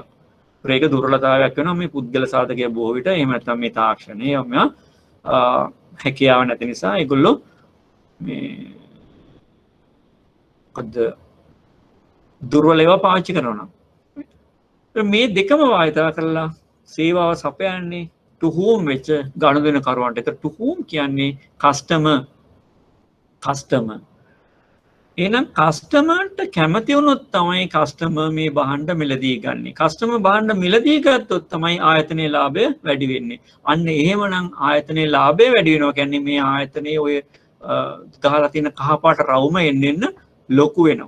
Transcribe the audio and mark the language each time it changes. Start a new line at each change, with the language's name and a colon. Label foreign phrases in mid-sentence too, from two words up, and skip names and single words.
Sinhala: ඒක දුර්වලතාවයක් වෙනවා මේ පුද්ගල සාධකය බොහෝ විට. එහෙම නැත්නම් මේ තාක්ෂණය හැකියාව නැති නිසා ඒගොල්ලෝ මේ දුර්වල ඒවා පාවිච්චි කරනවා. මේ දෙකම වායතා කරලා සේවාව සපයන්නේ
English: to whom
Sinhala: වෙච්ච ගනුදෙනුකරුවන්ට. ඒතර
English: to whom
Sinhala: කියන්නේ customer. එහෙනම් කස්ටමර්ට කැමති වුණොත් තමයි කස්ටමර් මේ භාණ්ඩ මිලදී ගන්නේ. කස්ටමර් භාණ්ඩ මිලදී ගත්තොත් තමයි ආයතනයේ ලාභය වැඩි වෙන්නේ. අන්න එහෙමනම් ආයතනයේ ලාභය වැඩි වෙනවා කියන්නේ මේ ආයතනයේ ඔය ගහලා තියෙන කහපාට රවුම එන්න ලොකු වෙනවා.